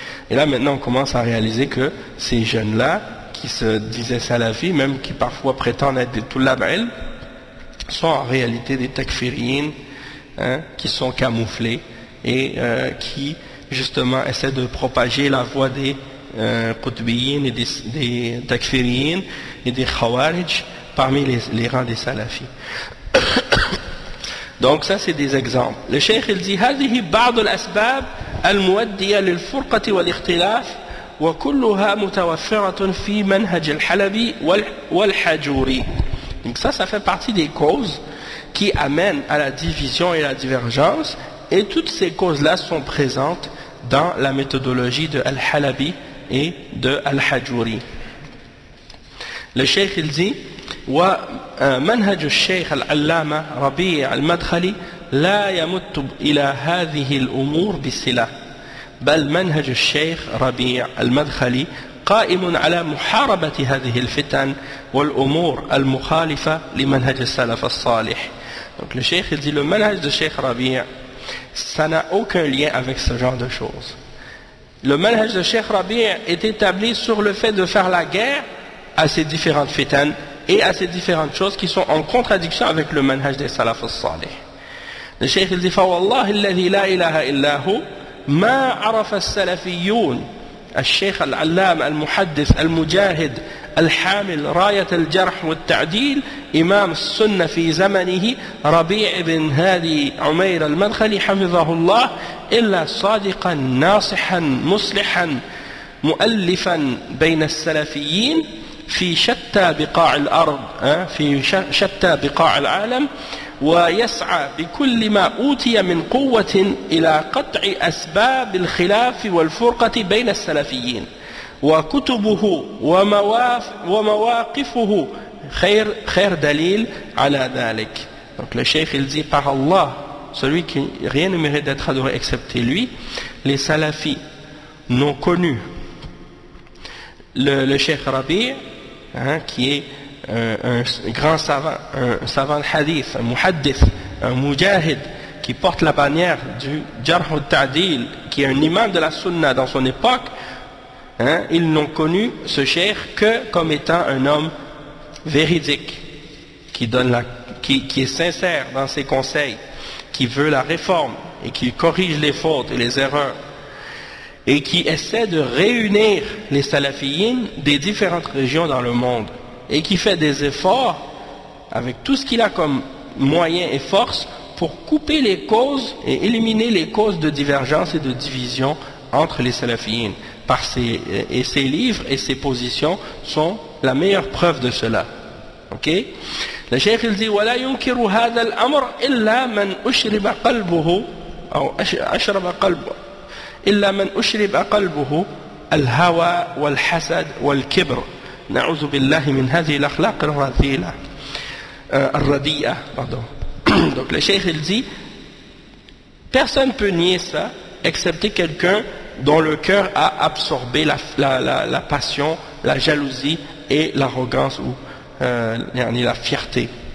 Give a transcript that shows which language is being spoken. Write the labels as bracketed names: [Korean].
[French] Et là maintenant on commence à réaliser que ces jeunes-là, qui se disaient salafis, même qui parfois prétendent être des tullab ilm, sont en réalité des takfiriyin, hein, qui sont camouflés et qui justement essaient de propager la voie des qutbiyin et des takfiriyin et des khawarij parmi les rangs des salafis. Donc ça c'est des exemples. Le cheikh il dit [Arabic] هذه بعض الأسباب المؤدية للفرقة والاختلاف وكلها متوفرة في منهج الحلبي والحجوري. [French] Donc ça fait partie des causes qui amènent à la division et la divergence, et toutes ces causes-là sont présentes dans la méthodologie de Al-Halabi et de Al-Hajuri. Le cheikh il dit [Arabic] ومنهج الشيخ العلامة ربيع المدخلي لا يمت إلى هذه الأمور بصلة، بل منهج الشيخ ربيع المدخلي قائم على محاربة هذه الفتن والأمور المخالفة لمنهج السلف الصالح. [French] Donc le cheikh il dit le manhaj de Cheikh Rabi', ça n'a aucun lien avec ce genre de choses. Le manhaj de Cheikh Rabi' est établi sur le fait de faire la guerre à ces différentes fitan et à ces différentes choses qui sont en contradiction avec le manhaj des salaf al-salih. Le cheikh il dit [Arabic] فوالله الذي لا إله إلا هو ما عرف السلفيون الشيخ العلام المحدث المجاهد الحامل راية الجرح والتعديل إمام السنة في زمنه ربيع بن هادي عمير المدخلي حفظه الله إلا صادقا ناصحا مصلحا مؤلفا بين السلفيين في شتى بقاع الأرض، في شتى بقاع العالم، ويسعى بكل ما أوتي من قوة إلى قطع أسباب الخلاف والفرقة بين السلفيين، وكتبه ومواقفه خير دليل على ذلك. [French] Donc le cheikh il dit par Allah, celui qui rien ne mérite d'être adoré excepté lui, les salafis n'ont connu le cheikh Rabi' qui est un grand savant, un savant de hadith, un muhaddith, un mujahid, qui porte la bannière du jarh al-ta'dil, qui est un imam de la sunna dans son époque, ils n'ont connu ce cheikh que comme étant un homme véridique, qui est sincère dans ses conseils, qui veut la réforme et qui corrige les fautes et les erreurs, et qui essaie de réunir les salafiyyin des différentes régions dans le monde, et qui fait des efforts avec tout ce qu'il a comme moyens et forces pour couper les causes et éliminer les causes de divergence et de division entre les salafiyyin. Et ses livres et ses positions sont la meilleure preuve de cela. Ok? Le cheikh il dit [Arabic] ولا ينكر هذا الأمر إلا من أشرب قلبه أو أشرب قلبه إلا من أشرب قلبه الهوى والحسد والكبر نعوذ بالله من هذه الأخلاق الرذيلة الرديئة. [French] Donc le cheikh il dit personne ne peut nier ça excepté quelqu'un dont le cœur a absorbé la passion, la jalousie et l'arrogance ou la fierté.